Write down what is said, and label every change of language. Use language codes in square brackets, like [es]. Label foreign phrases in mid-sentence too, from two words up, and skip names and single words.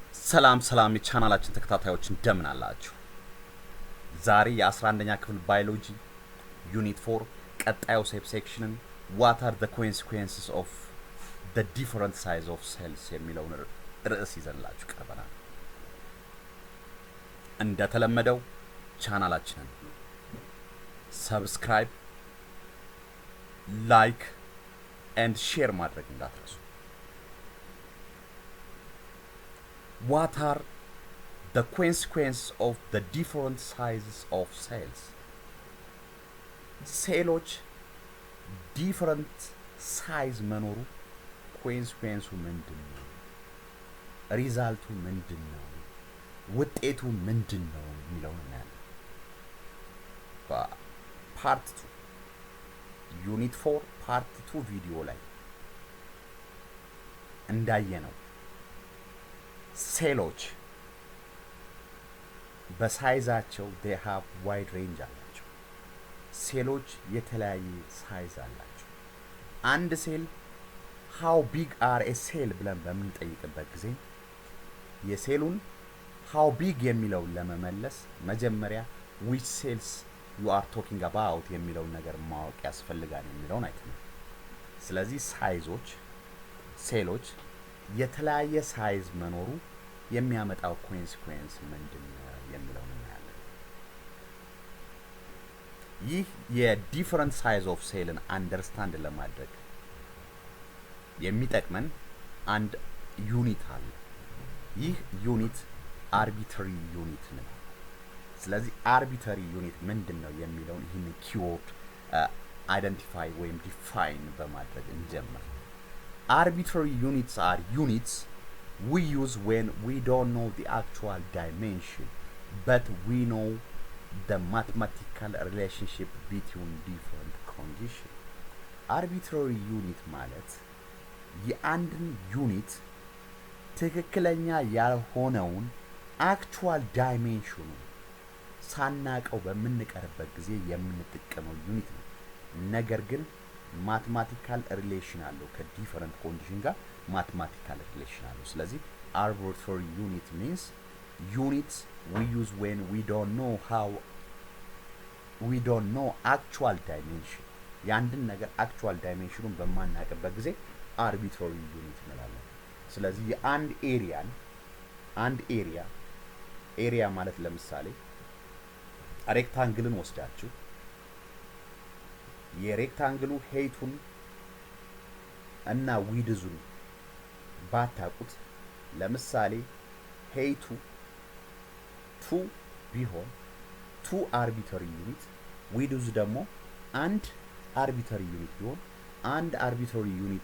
[am] ሰላም የቻናላችን ተከታታዮች እንደምን አላችሁ? ዛሬ የ11ኛ ክፍል ባዮሎጂ ዩኒት 4 ቀጣዩ ሴክሽንን [en] what are the consequences of the different size of cells [am] የሚለውን ርዕስ ይዘንላችሁ ቀርበናል። እንደተለመደው ቻናላችንን [en] subscribe, like and share [am] ማድረግ እንዳትረሱ። [en] What are the consequences of the different sizes of cells? [am] ሴሎች [en] different size [am] መኖሩ ኮንሲኩዌንሱ ምንድነው? ሪዛልቱ ምንድነው? ውጤቱ ምንድነው የሚለው እናያለን። ፓርት 2 ዩኒት 4 ፓርት 2 ቪዲዮ ላይ እንዳየነው ሴሎች በሳይዛቸው [en] they have wide range [am] አላቸው። ሴሎች የተለያየ ሳይዝ አላቸው። አንድ ሴል how [en] big are a cell [am] ብለን በምንጠይቅበት ጊዜ የሴሉን [en] how big [am] የሚለውን ለመመለስ መጀመሪያ [en] which cells you are talking about [am] የሚለውን ነገር ማወቅ ያስፈልጋል የሚለውን አይተናል። ስለዚህ ሳይዞች ሴሎች የተለያየ ሳይዝ መኖሩ የሚያመጣው ኮንሲኩዌንስ ምንድነው የሚለውን እናያለን። ይህ [en] different size of cell understand [am] ለማድረግ የሚጠቅመን አንድ ዩኒት አለ። ይህ [en] unit arbitrary unit [am] ነው። ስለዚህ [en] arbitrary unit [am] ምንድነው የሚለውን ይህን [en] keyword identify [am] ወይም ዲፋይን በማድረግ እንጀምር። [en] Arbitrary units are units we use when we don't know the actual dimension, but we know the mathematical relationship between different conditions. [am] Arbitrary unit ማለት የአንድን ዩኒት ትክክለኛ ያልሆነውን [en] actual dimension [am] ሳናቀው በምንቀርበት ጊዜ የምንጠቀመው ዩኒት ነው። ነገር ግን [en] mathematical relation [am] አለው [en] different condition [am] ጋር [en] mathematical relation [am] አለው። ስለዚህ [en] arbitrary unit means units we use when we don't know actual dimension [am] ያንድን ነገር [en] actual dimensionን [am] በማናቀበት ጊዜ [en] arbitrary unit [am] እንላለን። ስለዚህ የአንድ ኤሪያ ማለት ለምሳሌ ሬክታንግልን ወስዳችሁ የሬክታንግሉ ሄይቱን እና ዊድዙን ባታቁት ለምሳሌ ሄይቱ 2 ቢሆን 2 [en] arbitrary unit [am] ዊድዙ ደግሞ አንድ [en] arbitrary unit [am] ቢሆን አንድ [en] arbitrary unit